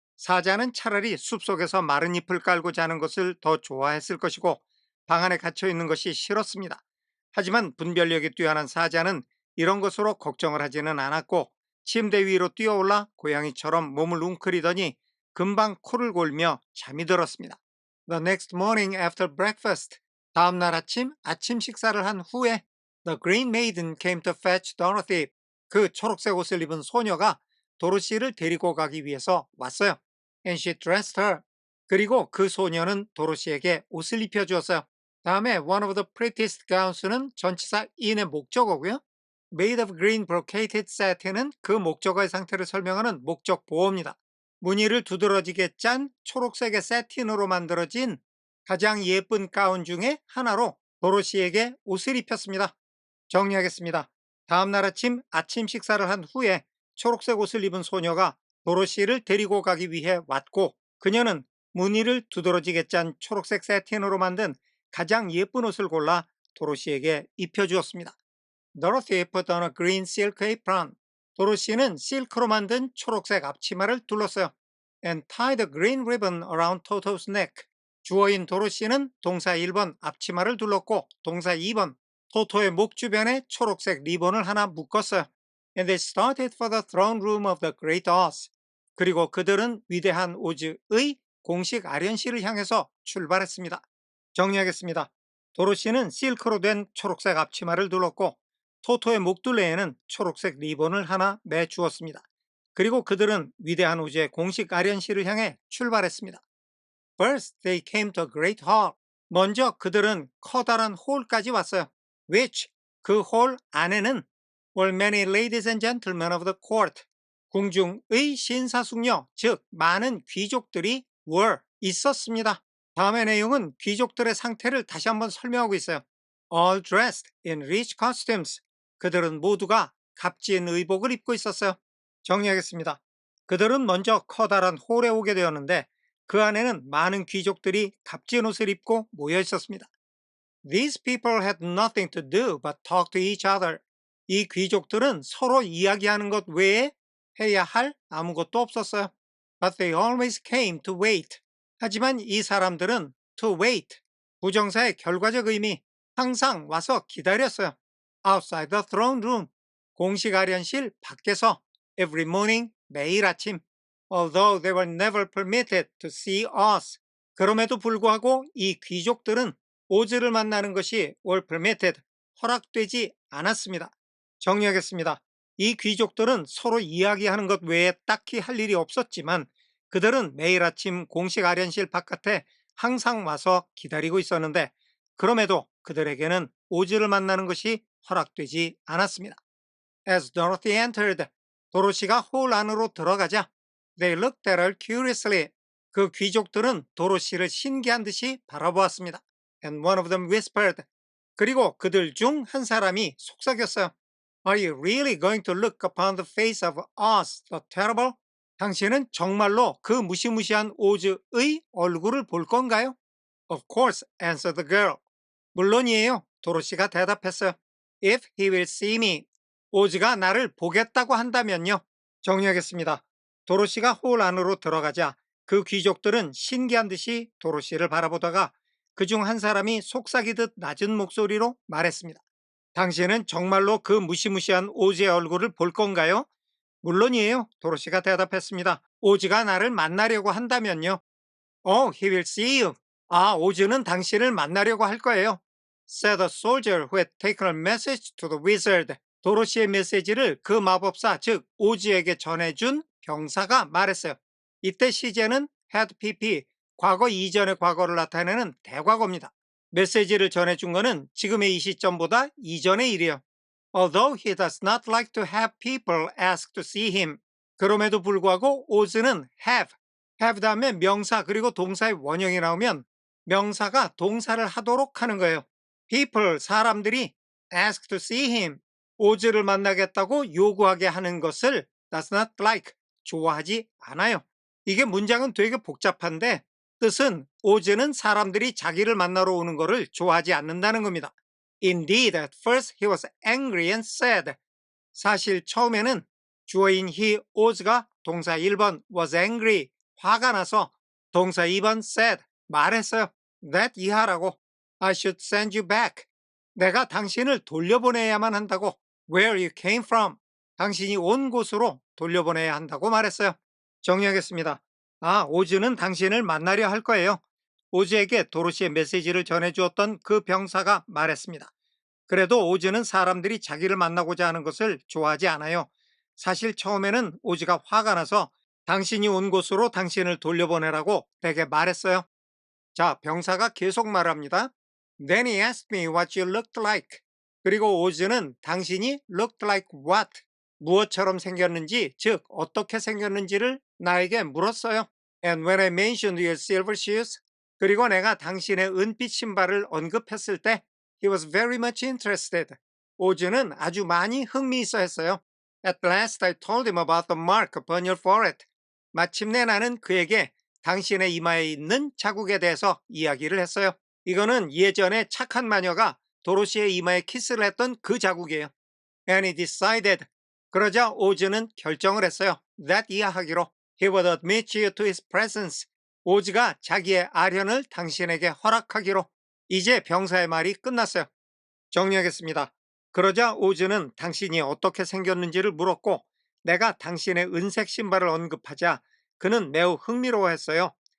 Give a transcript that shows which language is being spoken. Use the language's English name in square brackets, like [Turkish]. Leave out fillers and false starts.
[Korean] 사자는 차라리 숲속에서 마른 잎을 깔고 자는 것을 더 좋아했을 것이고 방 안에 갇혀 있는 것이 싫었습니다. 하지만 분별력이 뛰어난 사자는 이런 것으로 걱정을 하지는 않았고 침대 위로 뛰어올라 고양이처럼 몸을 웅크리더니 금방 코를 골며 잠이 들었습니다. [English] The next morning after breakfast. [Korean] 다음날 아침 식사를 한 후에 [English] The green maiden came to fetch Dorothy. [Korean] 그 초록색 옷을 입은 소녀가 도로시를 데리고 가기 위해서 왔어요. [English] And she dressed her. [Korean] 그리고 그 소녀는 도로시에게 옷을 입혀주었어요. 다음에 [English] one of the prettiest gowns [Korean] 는 전치사 in의 목적어고요. [English] made of green brocaded satin [Korean] 은 그 목적어의 상태를 설명하는 목적 보어입니다. 무늬를 두드러지게 짠 초록색의 세틴으로 만들어진 가장 예쁜 가운 중에 하나로 도로시에게 옷을 입혔습니다. 정리하겠습니다. 다음날 아침 식사를 한 후에 초록색 옷을 입은 소녀가 도로시를 데리고 가기 위해 왔고 그녀는 무늬를 두드러지게 짠 초록색 세틴으로 만든 가장 예쁜 옷을 골라 도로시에게 입혀주었습니다. [English] Dorothy put on a green silk apron. [Korean] 도로시는 실크로 만든 초록색 앞치마를 둘렀어요. [English] And tied a green ribbon around Toto's neck. [Korean] 주어인 도로시는 동사 1번 앞치마를 둘렀고 동사 2번 토토의 목 주변에 초록색 리본을 하나 묶었어요. [English] And they started for the throne room of the Great Oz. [Korean] 그리고 그들은 위대한 오즈의 공식 아련실을 향해서 출발했습니다. 정리하겠습니다. 도로시는 실크로 된 초록색 앞치마를 둘렀고 토토의 목둘레에는 초록색 리본을 하나 매주었습니다. 그리고 그들은 위대한 우주의 공식 아련실을 향해 출발했습니다. [English] First, they came to a great hall. [Korean] 먼저 그들은 커다란 홀까지 왔어요. [English] Which, [Korean] 그 홀 안에는 [English] were many ladies and gentlemen of the court. [Korean] 궁중의 신사숙녀, 즉 많은 귀족들이 [English] were, [Korean] 있었습니다. 다음의 내용은 귀족들의 상태를 다시 한번 설명하고 있어요. [English] All dressed in rich costumes. [Korean] 그들은 모두가 값진 의복을 입고 있었어요. 정리하겠습니다. 그들은 먼저 커다란 홀에 오게 되었는데 그 안에는 많은 귀족들이 값진 옷을 입고 모여 있었습니다. [English] These people had nothing to do but talk to each other. [Korean] 이 귀족들은 서로 이야기하는 것 외에 해야 할 아무것도 없었어요. [English] But they always came to wait. [Korean] 하지만 이 사람들은 [English] to wait, [Korean] 부정사의 결과적 의미, 항상 와서 기다렸어요. [English] Outside the throne room, [Korean] 공식 아련실 밖에서 [English] every morning, [Korean] 매일 아침. [English] Although they were never permitted to see us. [Korean] 그럼에도 불구하고 이 귀족들은 오즈를 만나는 것이 [English] were permitted, [Korean] 허락되지 않았습니다. 정리하겠습니다. 이 귀족들은 서로 이야기하는 것 외에 딱히 할 일이 없었지만 그들은 매일 아침 공식 아련실 바깥에 항상 와서 기다리고 있었는데 그럼에도 그들에게는 오즈를 만나는 것이 허락되지 않았습니다. [English] As Dorothy entered, [Korean] 도로시가 홀 안으로 들어가자 [English] They looked at her curiously. [Korean] 그 귀족들은 도로시를 신기한 듯이 바라보았습니다. [English] And one of them whispered. [Korean] 그리고 그들 중 한 사람이 속삭였어요. [English] Are you really going to look upon the face of Oz the Terrible? [Korean] 당신은 정말로 그 무시무시한 오즈의 얼굴을 볼 건가요? [English] Of course, answered the girl. [Korean] 물론이에요. 도로시가 대답했어요. [English] If he will see me. [Korean] 오즈가 나를 보겠다고 한다면요. 정리하겠습니다. 도로시가 홀 안으로 들어가자 그 귀족들은 신기한 듯이 도로시를 바라보다가 그중 한 사람이 속삭이듯 낮은 목소리로 말했습니다. 당신은 정말로 그 무시무시한 오즈의 얼굴을 볼 건가요? 물론이에요. 도로시가 대답했습니다. 오즈가 나를 만나려고 한다면요. [English] Oh, he will see you. [Korean] 아, 오즈는 당신을 만나려고 할 거예요. [English] Said a soldier who had taken a message to the wizard. [Korean] 도로시의 메시지를 그 마법사, 즉 오즈에게 전해준 병사가 말했어요. 이때 시제는 had pp, 과거 이전의 과거를 나타내는 대과거입니다. 메시지를 전해준 것은 지금의 이 시점보다 이전의 일이에요. [English] Although he does not like to have people ask to see him. [Korean] 그럼에도 불구하고 오즈는 have 다음에 명사 그리고 동사의 원형이 나오면 명사가 동사를 하도록 하는 거예요. people, 사람들이 [English] ask to see him, [Korean] 오즈를 만나겠다고 요구하게 하는 것을 [English] does not like, [Korean] 좋아하지 않아요. 이게 문장은 되게 복잡한데 뜻은 오즈는 사람들이 자기를 만나러 오는 것을 좋아하지 않는다는 겁니다. [English] Indeed, at first he was angry and sad. [Korean] 사실 처음에는 주어인 [English] he was [Korean] 가 동사 1번 [English] was angry, [Korean] 화가 나서 동사 2번 [English] said, [Korean] 말했어요. [English] that [Korean] 이하라고. [English] I should send you back. [Korean] 내가 당신을 돌려보내야만 한다고. [English] where you came from. [Korean] 당신이 온 곳으로 돌려보내야 한다고 말했어요. 정리하겠습니다. 오즈는 당신을 만나려 할 거예요. 오즈에게 도로시의 메시지를 전해주었던 그 병사가 말했습니다. 그래도 오즈는 사람들이 자기를 만나고자 하는 것을 좋아하지 않아요. 사실 처음에는 오즈가 화가 나서 당신이 온 곳으로 당신을 돌려보내라고 내게 말했어요. 자, 병사가 계속 말합니다. [English] Then he asked me what you looked like. [Korean] 그리고 오즈는 당신이 [English] looked like what? [Korean] 무엇처럼 생겼는지, 즉 어떻게 생겼는지를 나에게 물었어요. [English] And when I mentioned your silver shoes, [Korean] 그리고 내가 당신의 은빛 신발을 언급했을 때 [English] He was very much interested. [Korean] 오즈는 아주 많이 흥미있어 했어요. [English] At last I told him about the mark upon your forehead. [Korean] 마침내 나는 그에게 당신의 이마에 있는 자국에 대해서 이야기를 했어요. 이거는 예전에 착한 마녀가 도로시의 이마에 키스를 했던 그 자국이에요. [English] And he decided. [Korean] 그러자 오즈는 결정을 했어요. that 이하하기로. [English] He would admit you to his presence. [Korean] 오즈가 자기의 아련을 당신에게 허락하기로. 이제 병사의 말이 끝났어요. 정리하겠습니다. 그러자 오즈는 당신이 어떻게 생겼는지를 물었고 내가 당신의 은색 신발을 언급하자 그는 매우 흥미로워했어요.